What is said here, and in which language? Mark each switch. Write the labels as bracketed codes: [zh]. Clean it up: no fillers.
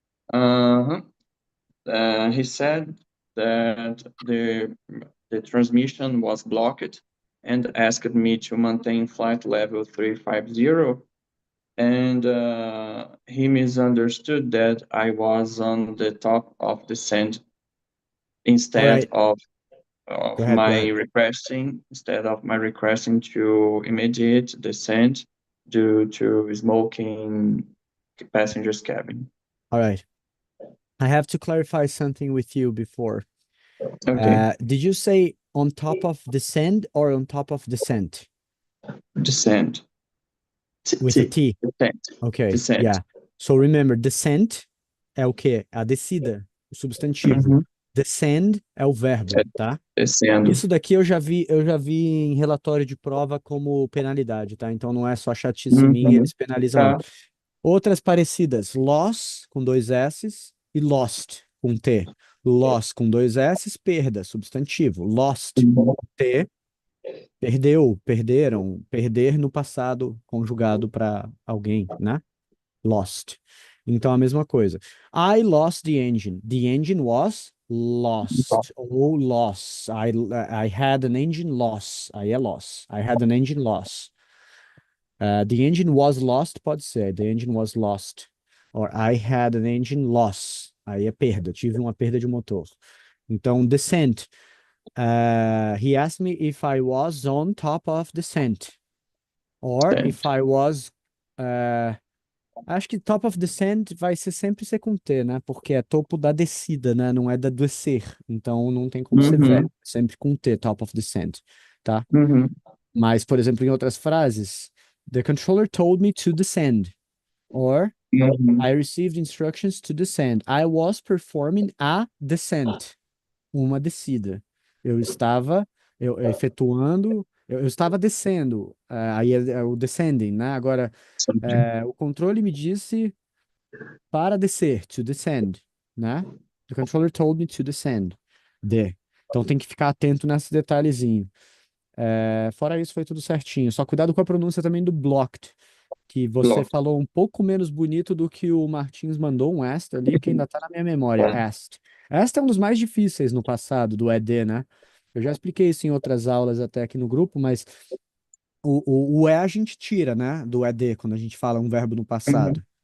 [en] He said that the transmission was blocked and asked me to maintain flight level 350, and he misunderstood that I was on the top of descent instead of my requesting to immediate descent due to smoking passengers cabin. All right. I have to clarify something with you before. Okay. Did you say on top of descend or on top of descent? Descent. With a T. Descent. Okay, Descent. yeah. So remember, descent [pt] é o quê? A descida, o substantivo. Descend é o verbo, tá? Descendo. Isso daqui eu já vi em relatório de prova como penalidade, tá? Então não é só chatice minha, eles penalizam não. Outras parecidas, loss com 2 S's e lost com T. Loss com 2 S's, perda, substantivo. Lost, T, perdeu, perderam, perder no passado conjugado para alguém, né? Lost. Então a mesma coisa. [en] I lost the engine. The engine was lost. [pt] Ou loss. [en] I had an engine loss. [pt] Aí é loss. [en] I had an engine loss. The engine was lost, [pt] pode ser. [en] The engine was lost. Or I had an engine loss. [pt] Aí é perda, tive uma perda de motor. Então, descent. [en] He asked me if I was on top of descent. Or if I was. [pt] Acho que top of descent vai ser sempre ser com T, né? Porque é topo da descida, né? Não é da descer. Então não tem como ser verbo. Sempre com T, top of descent, tá? Mas, por exemplo, em outras frases, [en] the controller told me to descend. Or I received instructions to descend. I was performing a descent. [pt] Uma descida. Eu estava efetuando, eu estava descendo. Aí é o descending, né? Agora, o controle me disse para descer, [en] to descend, [pt] né? [en] The controller told me to descend. [pt] Então tem que ficar atento nesse detalhezinho. Fora isso, foi tudo certinho. Só cuidado com a pronúncia também do blocked, que você [en] Blocked. [pt] falou um pouco menos bonito do que o Martins mandou, um est ali, que ainda tá na minha memória, est. Est é um dos mais difíceis no passado, do ED, né? Eu já expliquei isso em outras aulas até aqui no grupo, mas o E a gente tira, né, do ED, quando a gente fala um verbo no passado.